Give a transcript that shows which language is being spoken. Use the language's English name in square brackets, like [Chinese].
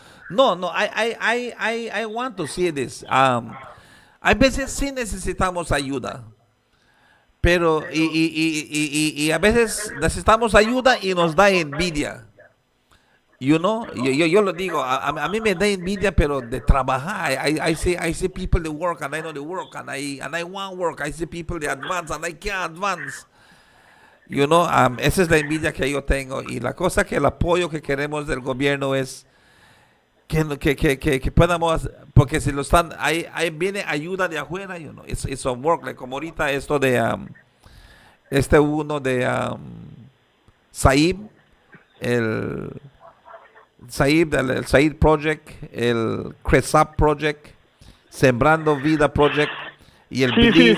[English] No, I want to see this. [Spanish] Hay veces sí necesitamos ayuda. Pero, y a veces necesitamos ayuda y nos da envidia. [English] You know, [Spanish] yo lo digo, a mí me da envidia, pero de trabajar. [English] I see people that work, and I know they work, and I want work. I see people that advance, and I can't advance. You know, [Spanish] esa es la envidia que yo tengo. Y la cosa que el apoyo que queremos del gobierno es que podamos, porque si lo están, ahí viene ayuda de afuera, [English] you know, it's on work, [Spanish] like como ahorita esto de, uno de Saib, el Said Project, el Cresap Project, Sembrando Vida Project y el Belize